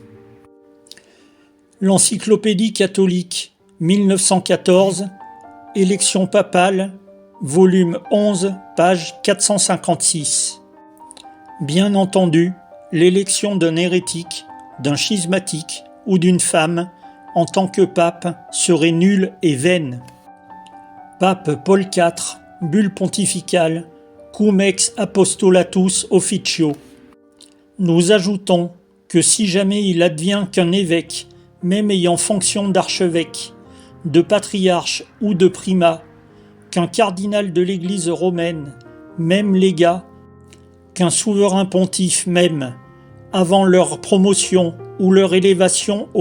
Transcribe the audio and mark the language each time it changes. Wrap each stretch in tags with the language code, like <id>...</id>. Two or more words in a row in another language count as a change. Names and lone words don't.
<fr>L'Encyclopédie catholique, 1914, Élection papale, volume 11, page 456. Bien entendu, l'élection d'un hérétique, d'un schismatique ou d'une femme en tant que pape serait nulle et vaine. Pape Paul IV, bulle pontificale, cum ex apostolatus officio. Nous ajoutons que si jamais il advient qu'un évêque, même ayant fonction d'archevêque, de patriarche ou de primat, qu'un cardinal de l'Église romaine, même légat, qu'un souverain pontife même, avant leur promotion ou leur élévation au</fr>